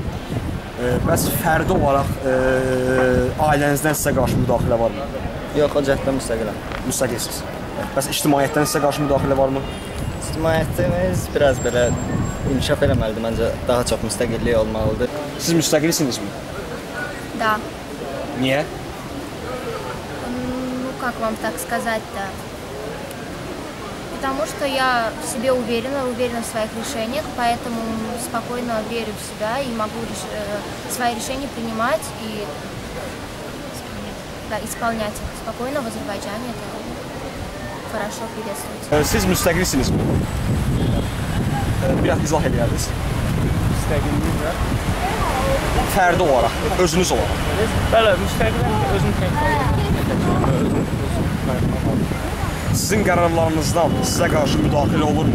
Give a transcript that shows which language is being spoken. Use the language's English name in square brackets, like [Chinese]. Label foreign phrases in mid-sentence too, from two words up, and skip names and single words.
[Azerbaijani] Bəs fərdi olaraq ailənizdən sizə qarşı müdaxilə varmı? Yox, o cəhətdən müstəqiləm. Müstəqilsiniz. Bəs ictimaiyyətdən sizə qarşı müdaxilə varmı? İctimaiyyətimiz biraz belə inkişaf eləməlidir. Məncə daha çox müstəqillik olmalıdır. Siz müstəqilsinizmi? [Russian] Да. [Azerbaijani] Niyə? [Russian] Ну, как вам так сказать-то? Потому что я в себе уверена в своих решениях, поэтому спокойно верю в себя и могу свои решения принимать и исполнять их спокойно в Азербайджане. Это хорошо приветствуется. [Azerbaijani] Siz müstəqilsinizmi? Biraz izah edərdiniz. Müstəqillik var. Fərdi olaraq, özünüz olaraq. Bəli, müstəqiləm ki, özüm Sizin qərarlarınızdan sizə qarşı müdaxilə olurmu?